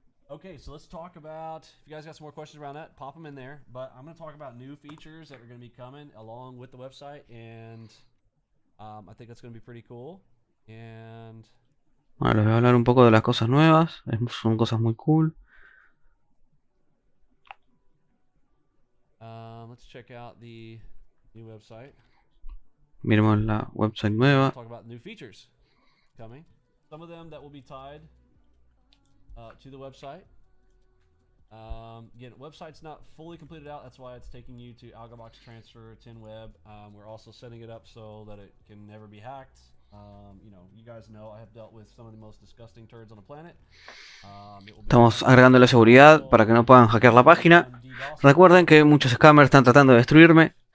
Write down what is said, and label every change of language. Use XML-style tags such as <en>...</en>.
<en>Okay, so let's talk about, if you guys got some more questions around that, pop them in there. But I'm going to talk about new features that are going to be coming along with the website, and I think that's going to be pretty cool. And</en> <es>bueno, les voy a hablar un poco de las cosas nuevas. Son cosas muy cool.</es> <en>Let's check out the new website.</en> <es>Miremos la website nueva.</es> <en>Talk about new features coming. Some of them that will be tied to the website. Again, website's not fully completed out. That's why it's taking you to AlgoBox Transfer 10 Web. We're also setting it up so that it can never be hacked. You know, you guys know I have dealt with some of the most disgusting turds on the planet.</en> <es>Estamos agregando la seguridad para que no puedan hackear la página. Recuerden que muchos scammers están tratando de destruirme.</es>